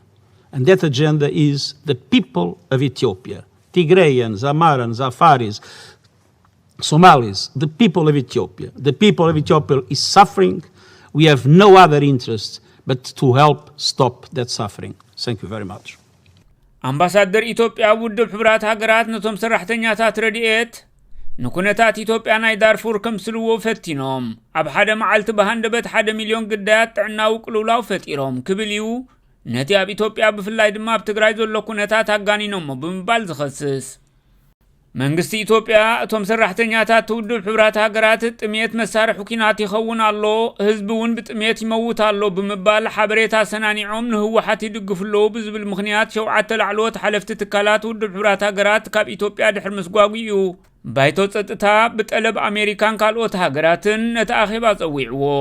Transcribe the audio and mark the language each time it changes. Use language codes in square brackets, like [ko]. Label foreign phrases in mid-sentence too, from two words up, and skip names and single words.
[en] And that agenda is the people of Ethiopia. Tigrayans, Amarans, Afaris, Somalis, the people of Ethiopia. The people of Ethiopia is suffering. We have no other interest but to help stop that suffering. Thank you very much. [ti] Ambassador Ethiopia ውድብ ሕብራት ሃገራት ነቶም ሰራሕተኛታት ረድኤት ንኩነታት ኢትዮጵያ ናይ ዳርፉር ከምስልዎ ፈቲኖም ኣብ ሓደ መዓልቲ በሃንደበት 1 ሚልዮን ግዳያት ጥዕናዊ ቅልውላው ፈጢሮም ክብልዩ ነቲ ኣብ ኢትዮጵያ ብፍላይ ድማ ኣብ ትግራይ ዘሎ ኩነታት ኣጋኒኖም ብምባል ዝኸስስ መንግስቲ ኢትዮጵያ እቶም ሰራሕተኛታት ውድብ ሕብራት ሃገራት ጥሜት መሳርሒ ኩናት ይኸውን ኣሎ ህዝቢ እውን ብጥሜት ይመውት ኣሎ ብምባል ሓበሬታ ሰናኒዖም ንህወሓት ይድግፍሉ ብዝብል ምኽንያት ሸውዓተ ላዕሎት ሓለፍቲ ትካላት ውድብ ሕብራት ሃገራት ካብ ኢትዮጵያ ድሕሪ ምስጓጉዩ ባይቶ ጸጥታ ብጠለብ ኣሜሪካን ካልኦት ሃገራትን ነቲ ኣኼባ ጸዊዕዎ